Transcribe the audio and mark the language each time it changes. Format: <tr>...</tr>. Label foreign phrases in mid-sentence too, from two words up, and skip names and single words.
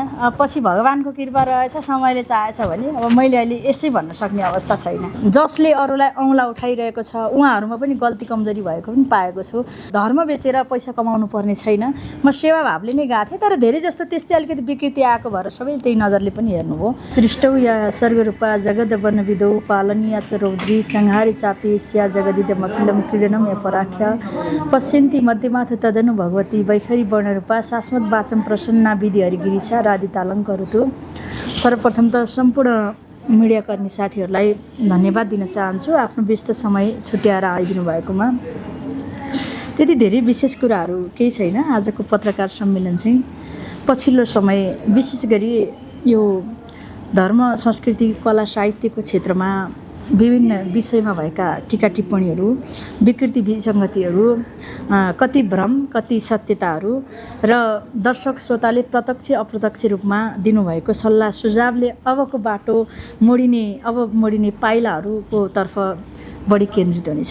<ne>पछि भगवानको कृपा रहेछ, समयले चाहेछ भने अब मैले अहिले यसै भन्न सक्ने अवस्था छैन। जसले अरूलाई औँला उठाइरहेको छ उहाँहरूमा पनि गल्ती कमजोरी भएको पनि पाएको छु। धर्म बेचेर पैसा कमाउनु पर्ने छैन, म सेवा भावले नै गएको थिएँ। तर धेरै जस्तो त्यस्तै अलिकति विकृति आएको भएर सबैले त्यही नजरले पनि हेर्नुभयो।</ne> <sa>सृष्टौ या सर्गरूपा जगद वनविदौ पालनीय च रौद्री संहारी चापी स्या जगदिदम अखिलम क्रीडनम अपराख्या पश्यन्ती मध्यमाथ तदनु भगवती वैखरी वर्णरूपा शाश्वत वाचम प्रसन्ना विधि हरिगिरिसा राधितालङ्करुतु।</sa> <ne>सर्वप्रथम त सम्पूर्ण मिडियाकर्मी साथीहरूलाई धन्यवाद दिन चाहन्छु आफ्नो व्यस्त समय छुट्याएर आइदिनु भएकोमा। त्यति धेरै विशेष कुराहरू केही छैन। आजको पत्रकार सम्मेलन चाहिँ पछिल्लो समय विशेष गरी यो धर्म संस्कृति कला साहित्यको क्षेत्रमा विभिन्न विषयमा भएका टिका टिप्पणीहरू, विकृति विसङ्गतिहरू, कति भ्रम कति सत्यताहरू र दर्शक श्रोताले प्रत्यक्ष अप्रत्यक्ष रूपमा दिनुभएको सल्लाह सुझावले अबको बाटो मोडिने पाइलाहरूको तर्फ बढी केन्द्रित हुनेछ।</ne>